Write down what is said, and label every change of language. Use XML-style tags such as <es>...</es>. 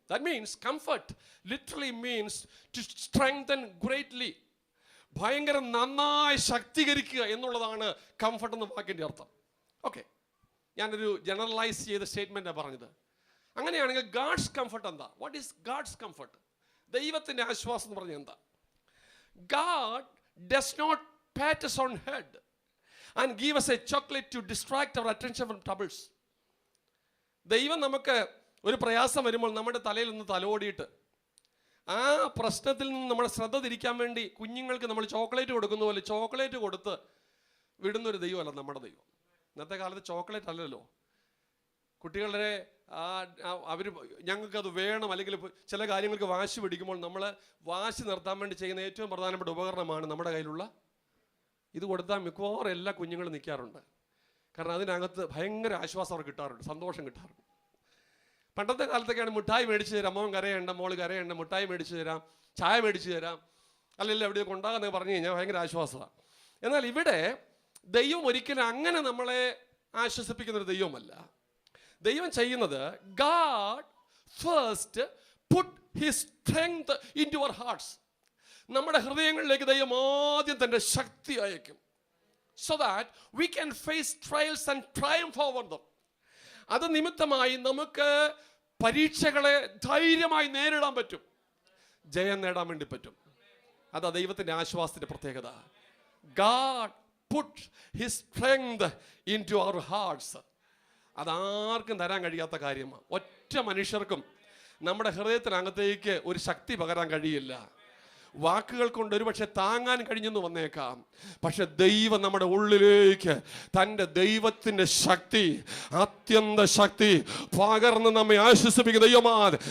<en>That means comfort literally means to strengthen greatly.</en> <ml>ഭയങ്കര നന്നായി ശക്തീകരിക്കുക എന്നുള്ളതാണ് കംഫർട്ട് എന്ന വാക്കിൻ്റെ അർത്ഥം. ഓക്കെ, ഞാനൊരു ജനറലൈസ് ചെയ്ത സ്റ്റേറ്റ്മെൻറ്റാണ് പറഞ്ഞത്. അങ്ങനെയാണെങ്കിൽ ഗാഡ്സ് കംഫർട്ട് എന്താ?</ml> <en>What is God's comfort?</en> <ml>ദൈവത്തിൻ്റെ ആശ്വാസം എന്ന് പറഞ്ഞാൽ എന്താ?</ml> <en>God does not pat us on head and give us a chocolate to distract our attention from troubles.</en> <ml>ദൈവം നമുക്ക് ഒരു പ്രയാസം വരുമ്പോൾ നമ്മുടെ തലയിൽ ഒന്ന് തലോടിയിട്ട് ആ പ്രശ്നത്തിൽ നിന്ന് നമ്മുടെ ശ്രദ്ധ തിരിക്കാൻ വേണ്ടി കുഞ്ഞുങ്ങൾക്ക് നമ്മൾ ചോക്ലേറ്റ് കൊടുക്കുന്ന പോലെ ചോക്ലേറ്റ് കൊടുത്ത് വിടുന്നൊരു ദൈവമല്ല നമ്മുടെ ദൈവം. ഇന്നത്തെ കാലത്ത് ചോക്ലേറ്റ് അല്ലല്ലോ. കുട്ടികളുടെ അവർ ഞങ്ങൾക്കത് വേണം, അല്ലെങ്കിൽ ചില കാര്യങ്ങൾക്ക് വാശി പിടിക്കുമ്പോൾ നമ്മൾ വാശി നിർത്താൻ വേണ്ടി ചെയ്യുന്ന ഏറ്റവും പ്രധാനപ്പെട്ട ഉപകരണമാണ് നമ്മുടെ കയ്യിലുള്ള ഇത്. കൊടുത്താൽ മിക്കവാറും എല്ലാ കുഞ്ഞുങ്ങളും നിൽക്കാറുണ്ട്. കാരണം അതിനകത്ത് ഭയങ്കര ആശ്വാസം അവർ കിട്ടാറുണ്ട്, സന്തോഷം കിട്ടാറുണ്ട്. പണ്ടത്തെ കാലത്തൊക്കെയാണ് മിഠായി മേടിച്ച് തരാം, മോൻ കരയേണ്ട, മോള് കരയേണ്ട, മിഠായി മേടിച്ച് തരാം, ചായ മേടിച്ച് തരാം, അല്ലെങ്കിൽ എവിടെ കൊണ്ടാകുന്നൊക്കെ പറഞ്ഞു കഴിഞ്ഞാൽ ഭയങ്കര ആശ്വാസമാണ്. എന്നാൽ ഇവിടെ ദൈവം ഒരിക്കലും അങ്ങനെ നമ്മളെ ആശ്വസിപ്പിക്കുന്നൊരു ദൈവമല്ല. ദൈവം ചെയ്യുന്നത്,</ml> <en>God first put his strength into our hearts.</en> <ml>നമ്മുടെ ഹൃദയങ്ങളിലേക്ക് ദൈവം ആദ്യം തൻ്റെ ശക്തി അയക്കും,</ml> <en>so that we can face trials and triumph over them.</en> <ml>അത് നിമിത്തമായി നമുക്ക് പരീക്ഷകളെ ധൈര്യമായി നേരിടാൻ പറ്റും, ജയം നേടാൻ വേണ്ടി പറ്റും. അതാ ദൈവത്തിൻ്റെ ആശ്വാസത്തിൻ്റെ പ്രത്യേകത.</ml> <en>God put his strength into our hearts.</en> <ml>അതാർക്കും തരാൻ കഴിയാത്ത കാര്യമാണ്. ഒറ്റ മനുഷ്യർക്കും നമ്മുടെ ഹൃദയത്തിനകത്തേക്ക് ഒരു ശക്തി പകരാൻ കഴിയില്ല. വാക്കുകൾ കൊണ്ട് ഒരുപക്ഷെ താങ്ങാൻ കഴിഞ്ഞെന്ന് വന്നേക്കാം, പക്ഷെ ദൈവം നമ്മുടെ ഉള്ളിലേക്ക് തൻ്റെ ദൈവത്തിൻ്റെ ശക്തി, അത്യന്ത ശക്തി പകർന്ന് നമ്മെ ആശ്വസിപ്പിക്കുന്ന ദൈവമാണ്.</ml>